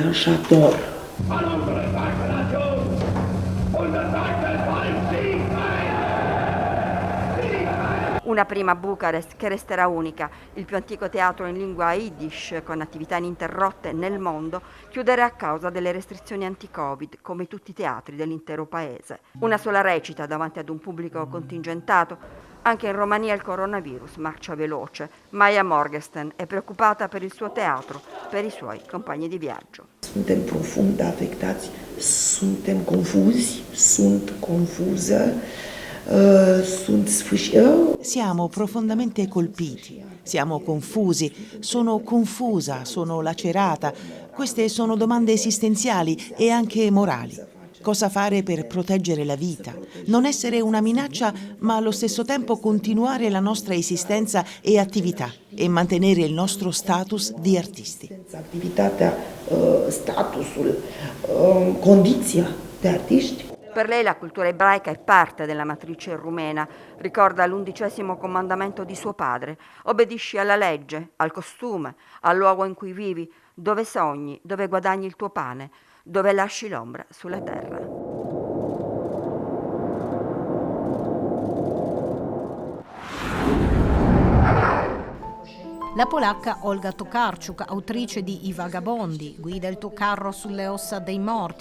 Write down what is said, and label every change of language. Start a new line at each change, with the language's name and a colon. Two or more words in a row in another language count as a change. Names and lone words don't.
Italian: Una prima Bucarest che resterà unica, il più antico teatro in lingua Yiddish con attività ininterrotte nel mondo, chiuderà a causa delle restrizioni anti-Covid, come tutti i teatri dell'intero paese. Una sola recita davanti ad un pubblico contingentato. Anche in Romania il coronavirus marcia veloce. Maja Morgenstern è preoccupata per il suo teatro, per i suoi compagni di viaggio.
Romanian: Suntem profund affectați, suntem confusi, sunt confuză.
Italian: Siamo profondamente colpiti, siamo confusi, sono confusa, sono lacerata. Queste sono domande esistenziali e anche morali. Cosa fare per proteggere la vita? Non essere una minaccia, ma allo stesso tempo continuare la nostra esistenza e attività e mantenere il nostro status di artisti.
Romanian: Attivitatea, statusul, condiția de artiști.
Italian: Per lei la cultura ebraica è parte della matrice rumena, ricorda l'11° comandamento di suo padre: obbedisci alla legge, al costume, al luogo in cui vivi, dove sogni, dove guadagni il tuo pane, dove lasci l'ombra sulla terra. La polacca Olga Tokarczuk, autrice di I Vagabondi, Guida il tuo carro sulle ossa dei morti